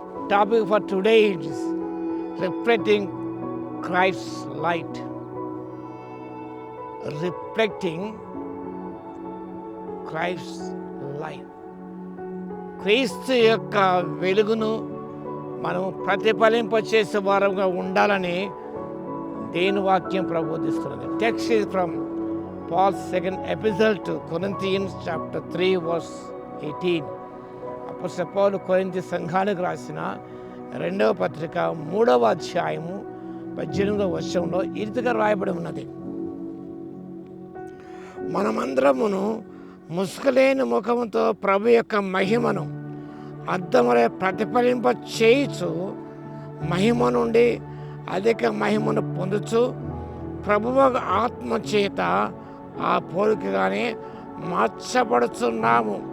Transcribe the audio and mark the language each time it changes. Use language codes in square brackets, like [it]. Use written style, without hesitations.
[en] Topic for today is reflecting Christ's light. Reflecting Christ's light. [te] క్రీస్తు యొక్క వెలుగును మనం ప్రతిఫలింపచేసే వారంగా ఉండాలని దేని వాక్యం ప్రబోధిస్తున్నది. [en] Text is from Paul's second epistle to Corinthians chapter 3 verse 18. [te] అపోస్తలుడైన పౌలు కొరింథీ సంఘానికి రాసిన 2వ పత్రిక 3వ అధ్యాయము 18వ వచనంలో ఈ రీతిగా రాయబడి ఉన్నది. మనమందరమును ముసుగులేని ముఖముతో ప్రభు యొక్క మహిమను అద్దములే ప్రతిఫలింప చేయుచు మహిమ నుండి అధిక మహిమను పొందుచు ప్రభువు ఆత్మ చేత ఆ పోలికగానే మార్చబడుతున్నాము.